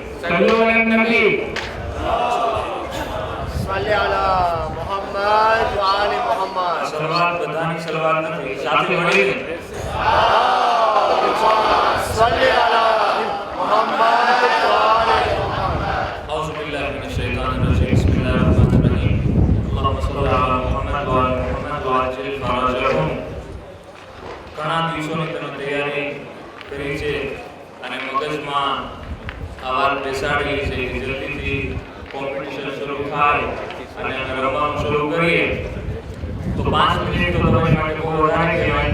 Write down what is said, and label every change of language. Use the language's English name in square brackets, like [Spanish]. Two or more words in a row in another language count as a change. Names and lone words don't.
[Arabic] صلوا على النبي. صل على محمد وآل محمد. [Gujarati] સલવાત બધાની સલવાત નથી, સાથે મળીને [Arabic] صل على محمد وآل محمد. أعوذ بالله من الشيطان الرجيم بسم الله الرحمن الرحيم. اللهم صل على محمد وعلى محمد وعجل فرجهم. [Gujarati] ઘણા દિવસોની તમે તૈયારી કરી છે અને મગજમાં આ વાત બેસાડેલી છે કે જલ્દીથી કોમ્પિટિશન શરૂ થાય અને અમે રમવાનું શરૂ કરીએ તો 5 મિનિટ તો તમારી માટે બહુ વધારે કહેવાય.